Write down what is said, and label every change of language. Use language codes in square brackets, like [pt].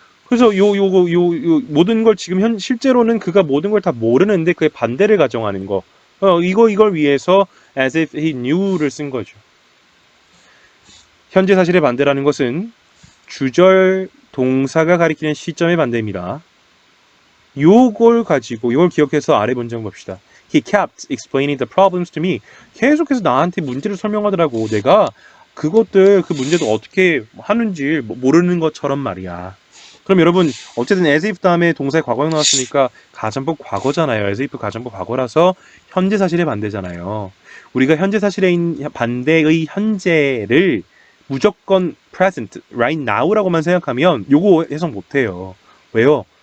[ko] 그래서 요 모든 걸 지금 실제로는 그가 모든 걸 다 모르는데 그의 반대를 가정하는 거. 이걸 위해서 [en] as if he knew [ko] 를 쓴 거죠. 현재 사실의 반대라는 것은 주절 동사가 가리키는 시점의 반대입니다. 요걸 기억해서 아래 문장 봅시다. [en] He kept explaining the problems to me. [ko] 계속해서 나한테 문제를 설명하더라고. 내가 그 문제도 어떻게 하는지 모르는 것처럼 말이야. 그럼 여러분 어쨌든 as if 다음에 동사의 과거형 나왔으니까 가정법 과거잖아요. as if 가정법 과거라서 현재 사실의 반대잖아요. 우리가 현재 사실의 반대의 현재를 무조건 [en] present, right now [ko] 라고만 생각하면 요거 해석 못해요. 왜요?